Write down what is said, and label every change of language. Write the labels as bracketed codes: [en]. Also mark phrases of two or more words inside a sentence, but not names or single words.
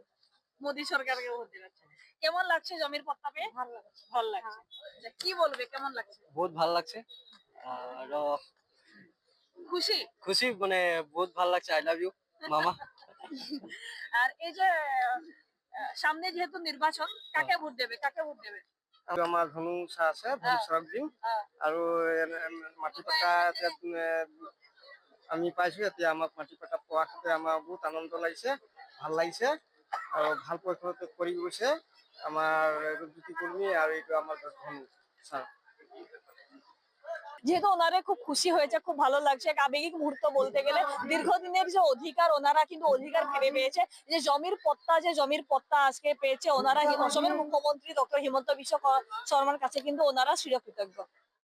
[bn] মোদী সরকারকে ভোট দেবে। কেমন লাগছে জমির পট্টা পেয়ে? ভালো লাগছে। ভালো লাগছে। আচ্ছা, কি বলবে, কেমন লাগছে? বহুত ভাল লাগছে আর খুশি? খুশি মানে বহুত ভাল লাগছে। [en] I love you [bn] মামা। আর এই যে সামনে যেহেতু নির্বাচন, কাকে ভোট দেবে? [as] আৰু আমাৰ ধনু চাহ আছে, ধনু চাহ দিম। আৰু মাটি পট্টা আমি পাইছো। এতিয়া আমাক মাটি পট্টা পোৱাৰ ক্ষেত্ৰত আমাৰ বহুত আনন্দ লাগিছে, ভাল লাগিছে আৰু ভাল পৰিকল্পনা কৰি গৈছে আমাৰ ৰূপজ্যোতি কুৰ্মী আৰু এইটো আমাৰ ধনু চাহ। [bn] যেহেতু ওনারা খুব খুশি হয়েছে, খুব ভালো লাগছে। এক আবেগিক মুহূর্ত বলতে গেলে। দীর্ঘদিনের যে অধিকার ওনারা কিন্তু অধিকার ফিরে পেয়েছে। যে জমির পট্টা আজকে পেয়েছে ওনারা। অসমের মুখ্যমন্ত্রী ডক্টর হিমন্ত বিশ্ব শর্মার কাছে কিন্তু ওনারা চিরকৃতজ্ঞ।